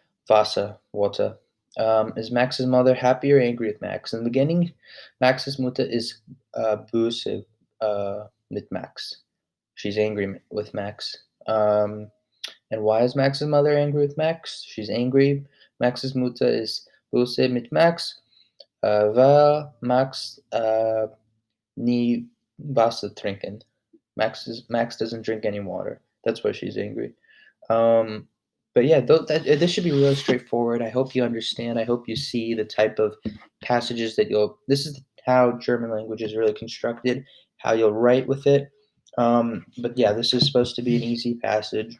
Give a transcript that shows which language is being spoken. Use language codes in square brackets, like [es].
[en] Wasser, water. Is Max's mother happy or angry with Max? In the beginning, Max's [de] Mutter is böse mit Max. [en] She's angry with Max. And why is Max's mother angry with Max? She's angry. [de] Max's Mutter ist böse mit Max, weil Max nie Wasser trinken. [en] Max doesn't drink any water. That's why she's angry. Um, but yeah, this should be really straightforward. I hope you understand. I hope you see the type of passages that you'll. This is how German language is really constructed. How you'll write with it. But yeah, this is supposed to be an easy passage.